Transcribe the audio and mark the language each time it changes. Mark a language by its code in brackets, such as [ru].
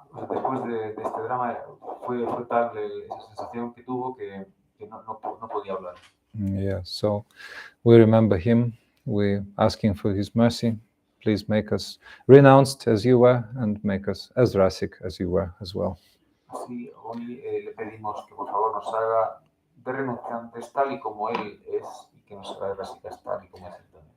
[es] Después de este drama fue tal esa sensación que tuvo que no podía hablar. [en] Yeah, so we remember him, we asking for his mercy. Please make us renounced as you were and make us as rasic as you were as well. [es] Así hoy le pedimos que por favor nos haga de renunciantes tal y como él es y que nos haga de rasicas tal y como es él también.